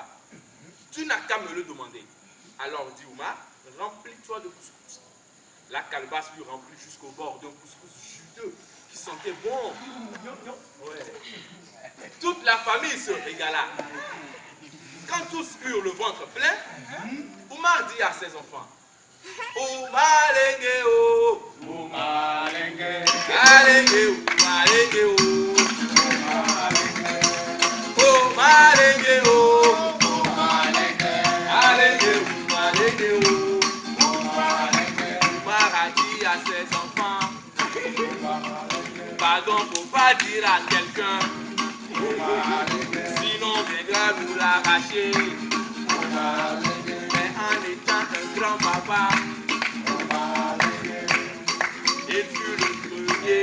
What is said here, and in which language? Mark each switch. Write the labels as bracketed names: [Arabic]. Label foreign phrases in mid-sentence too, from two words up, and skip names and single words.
[French] Tu n'as qu'à me le demander. Alors dit Oumar: remplis-toi de couscous. La calebasse lui remplit jusqu'au bord d'un couscous juteux qui sentait bon. Ouais. Toute la famille se régala. Quand tous eurent le ventre plein, Oumar dit à ses enfants: Oumar lengue o, Oumar lengue, alenge Oumar lengue o, Oumar lengue o, Oumar lengue, alenge Oumar lengue o, Oumar a dit à ses enfants: pardon, faut pas dire à quelqu'un, sinon on viendra nous l'arracher. Mais en étant un grand papa, il fut le premier.